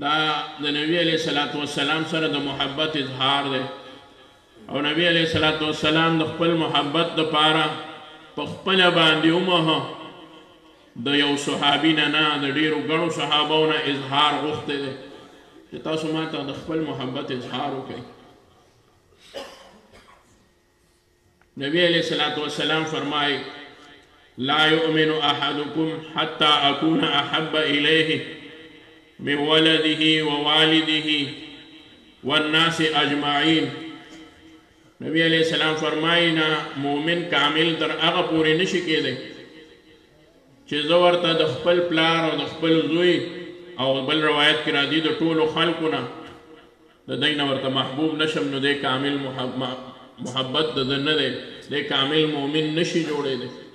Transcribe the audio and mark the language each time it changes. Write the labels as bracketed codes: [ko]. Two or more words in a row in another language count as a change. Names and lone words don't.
[ps] دا د نبی [ar] علیه الصلاۃ والسلام [ps] سره د محبت اظهار دی او نبی [ar] علیه الصلاۃ والسلام [ps] د خپل محبت دپاره په خپله باندې ومهه د یو صحابي نه نه د ډېرو ګڼو صحابو نه اظهار غوښتی دی چې تاسو ما ته د خپل محبت اظهار وکړئ. [ar] نبی علیہ الصلوۃ والسلام فرمائے لا یؤمن احدکم حتی اکون احب الیہ من ولده ووالده والناس اجمعین. [ps] نبی [ar] علیہ السلام [ps] فرمائے نا مومن کامل در هغه پورې نشي کېدی چې زه ورته د خپل پلار او د خپل زوی او بل روایت کې راځي د ټولو خلکو نه د دوی نه ورته محبوب نشم، نو دی کامل محبت د نه دی، دی کامل مومن نشي جوړېدی.